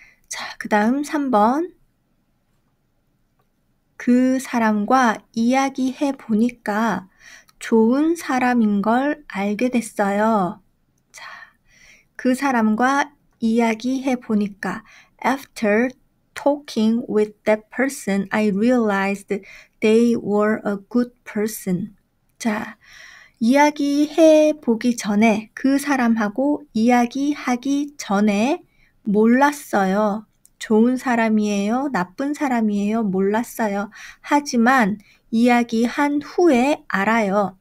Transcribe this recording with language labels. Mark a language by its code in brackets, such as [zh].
[ko] 자, 그 다음 3번. 그 사람과 이야기해 보니까 좋은 사람인 걸 알게 됐어요. 자, 그 사람과 이야기해 보니까 [en] After talking with that person, I realized they were a good person. [ko] 자, 이야기해 보기 전에 그 사람하고 이야기하기 전에 몰랐어요. 좋은 사람이에요? 나쁜 사람이에요? 몰랐어요. 하지만 이야기한 후에 알아요.